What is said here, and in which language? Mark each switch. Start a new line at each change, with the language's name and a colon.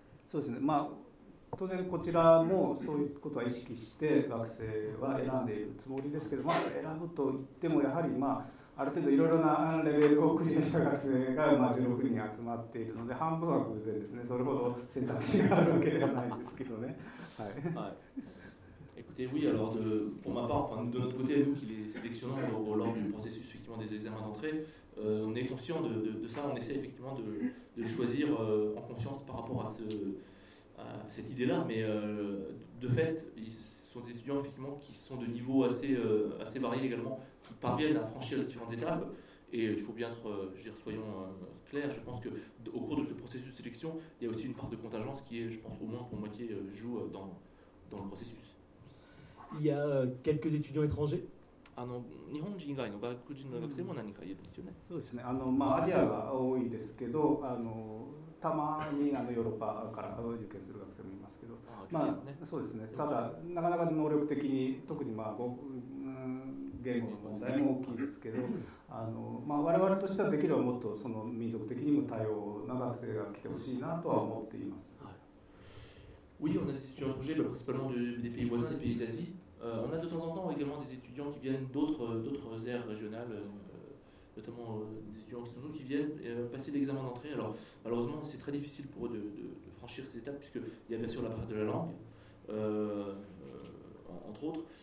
Japanese: そうですね、まあ、当然こちらもそういうことは意識して学生は選んでいるつもりですけど、まあ、選ぶといってもやはり、まあ、ある程度いろいろなレベルをクリアした学生が、まあ、16人集まっているので半分は偶然ですね。それほど選択肢があるわけではないんですけどね。はい。
French: Écoutez, oui, alors pour ma part, enfin, de notre côté, nous qui les sélectionnons lors du processus effectivement, des examens d'entrée, on est conscient de ça, on essaie effectivement de les choisir en conscience par rapport à cette idée-là. Mais de fait, ils sont des étudiants effectivement, qui sont de niveau assez varié également, qui parviennent à franchir les différentes étapes. Et il faut bien être, soyons clairs, je pense qu'au cours de ce processus de sélection, il y a aussi une part de contingence qui, est, je pense, au moins pour moitié joue dans le processus. Il y a quelques étudiants étrangers.
Japanese: そうですね、まあ、アジアが多いですけど、たまにヨーロッパから受験する学生もいますけど、まあ、そうですね、ただ、なかなか能力的に、特に、まあ、言語の問題も大きいですけど、まあ、我々としてはできればもっとその民族的にも多様な学生が来てほしいなとは思っています。
French: Oui, on a des étudiants étrangers, principalement des pays voisins, des pays d'Asie. On a de temps en temps également des étudiants qui viennent d'autres aires régionales, notamment des étudiants qui sont nous, qui viennent passer l'examen d'entrée. Alors, malheureusement, c'est très difficile pour eux de franchir ces étapes, puisqu'il y a bien sûr la part de la langue, entre autres.